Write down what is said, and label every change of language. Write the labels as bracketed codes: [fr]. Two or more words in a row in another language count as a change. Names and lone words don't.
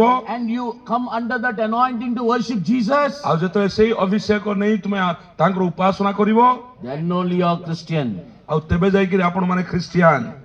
[en] And you come under that anointing to worship Jesus. [or] ଆଉ ଯେତେବେଳେ ସେଇ ଅଭିଷେକ ନେଇ ତୁମେ ତାଙ୍କର ଉପାସନା କରିବ [en] Then only you are Christian. [or] ଆଉ ତେବେ ଯାଇକିରି ଆପଣ ମାନେ ଖ୍ରୀଷ୍ଟିଆନ।